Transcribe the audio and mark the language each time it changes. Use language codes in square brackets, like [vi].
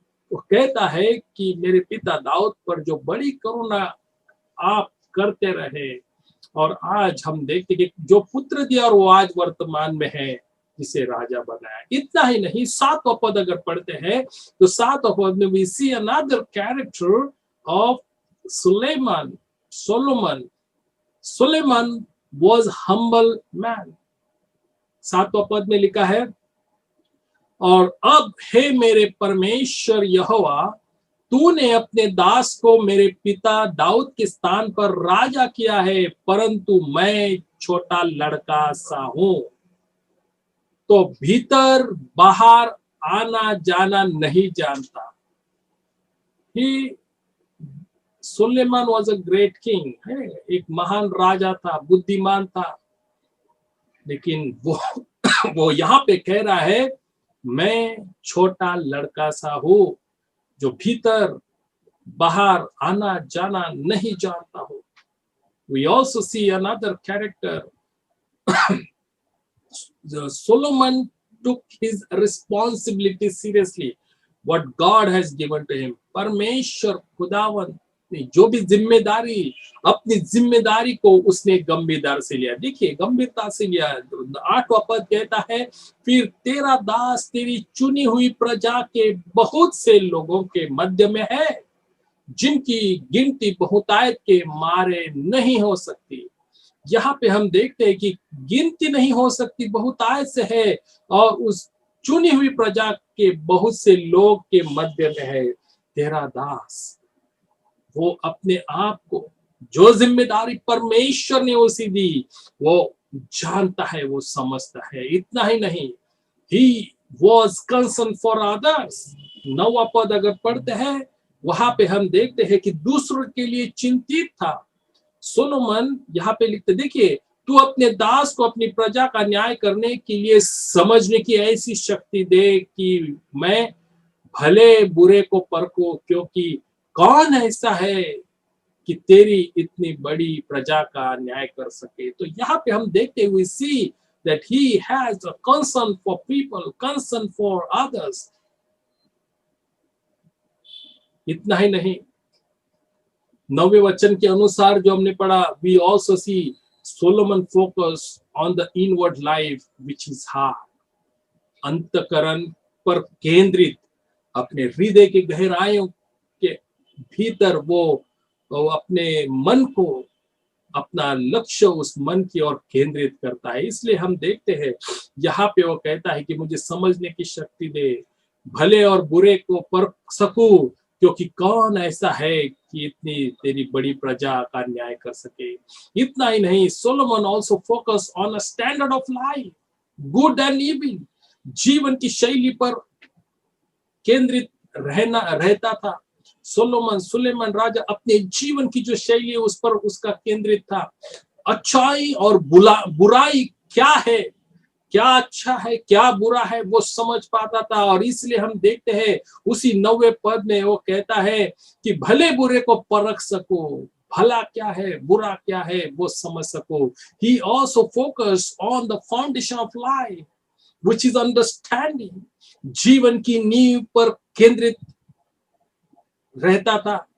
[hi] वो कहता है कि मेरे पिता दाऊद पर जो बड़ी करुणा आप करते रहे, और आज हम देखते कि जो पुत्र दिया और वो आज वर्तमान में है, जिसे राजा बनाया। इतना ही नहीं, 7वां पद अगर पढ़ते हैं तो 7वां पद में [en] we see another character of Suleiman. Suleiman was humble man. [hi] 7वां पद में लिखा है, और अब हे मेरे परमेश्वर यहोवा, तूने अपने दास को मेरे पिता दाऊद के स्थान पर राजा किया है, परंतु मैं छोटा लड़का सा हूं, तो भीतर बाहर आना जाना नहीं जानता। Suleman [en] was a great king, [hi] है, एक महान राजा था, बुद्धिमान था, लेकिन वो यहाँ पे कह रहा है मैं छोटा लड़का सा हूं, जो भीतर बाहर आना जाना नहीं जानता हूं। [en] We also see another character. Solomon took his responsibility seriously, what God has given to him. [hi] परमेश्वर खुदावन ने जो भी जिम्मेदारी, अपनी जिम्मेदारी को उसने गंभीरता से लिया। देखिए, गंभीरता से लिया। 8वां पद कहता है, फिर तेरा दास तेरी चुनी हुई प्रजा के बहुत से लोगों के मध्य में है, जिनकी गिनती बहुतायत के मारे नहीं हो सकती। यहाँ पे हम देखते हैं कि गिनती नहीं हो सकती, बहुतायत से है, और उस चुनी हुई प्रजा के बहुत से लोग के मध्य में है तेरा दास। वो अपने आप को, जो जिम्मेदारी परमेश्वर ने उसे दी, वो जानता है, वो समझता है। इतना ही नहीं, [en] he was concerned for others. [hi] 9वां पद अगर पढ़ते हैं, वहां पे हम देखते हैं कि दूसरों के लिए चिंतित था। सोलोमन यहाँ पे लिखते, देखिए, तू अपने दास को अपनी प्रजा का न्याय करने के लिए समझने की ऐसी शक्ति दे कि मैं भले बुरे को परखूं, क्योंकि कौन ऐसा है कि तेरी इतनी बड़ी प्रजा का न्याय कर सके। तो यहाँ पे हम देखते हुए [en] see that he has a concern for people, concern for others. [hi] इतना ही नहीं, 9वें वचन के अनुसार जो हमने पढ़ा, [en] we also see Solomon focus on the inward life which is heart. [hi] अंतःकरण पर केंद्रित, अपने हृदय के गहराइयों के भीतर वो अपने मन को, अपना लक्ष्य उस मन की ओर केंद्रित करता है। इसलिए हम देखते हैं यहाँ पे वो कहता है कि मुझे समझने की शक्ति दे, भले और बुरे को परख सकूं, क्योंकि कौन ऐसा है कि इतनी तेरी बड़ी प्रजा का न्याय कर सके। इतना ही नहीं, [en] Solomon also focus on a standard of life, good and evil, [hi] जीवन की शैली पर केंद्रित रहता था। सुलेमान राजा अपने जीवन की जो शैली है उस पर उसका केंद्रित था। अच्छाई और बुराई क्या है, क्या अच्छा है क्या बुरा है, वो समझ पाता था। और इसलिए हम देखते हैं उसी 9वें पद में वो कहता है कि भले बुरे को परख सको, भला क्या है बुरा क्या है वो समझ सको। [en] He also focused on the foundation of life, which is understanding. [hi] जीवन की नींव पर केंद्रित रहता था।